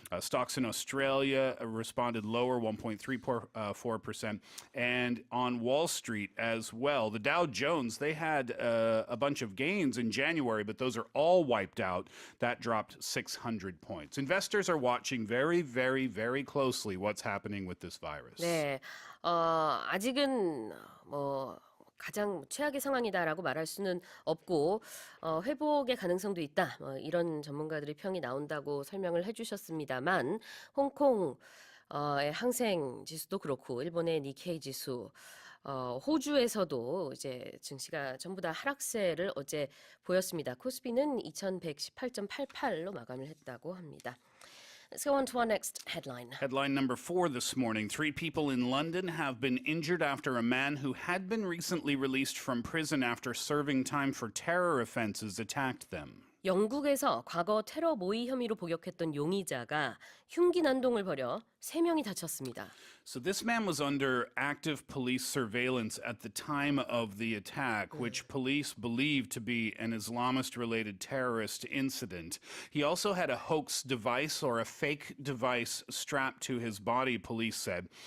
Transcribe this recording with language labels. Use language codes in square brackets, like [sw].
[en] Stocks in Australia responded lower, 1.34%. And on Wall Street as well, the Dow Jones, they had a bunch of gains in January, but those are all wiped out. That dropped 600 points. Investors are watching very, very, very closely what's happening with this virus. [ko] 네, 아직은 가장 최악의 상황이다라고 말할 수는 없고 회복의 가능성도 있다. 이런 전문가들의 평이 나온다고 설명을 해주셨습니다만 홍콩 항생 지수도 그렇고 일본의 니케이 지수 호주에서도 이제 증시가 전부 다 하락세를 어제 보였습니다. 코스피는 2118.88로 마감을 했다고 합니다. [en] Let's go on to our next headline. Headline number 4 this morning. 3 people in London have been injured after a man who had been recently released from prison after serving time for terror offenses attacked them. [ko] 영국에서 과거 테러 모의 혐의로 복역했던 용의자가 흉기 난동을 벌여 3명이 다쳤습니다. [en] So this man was under active police surveillance at the time of the attack, which police believed to be an Islamist-related terrorist incident. He also had a hoax device or a fake device strapped to his body, police said.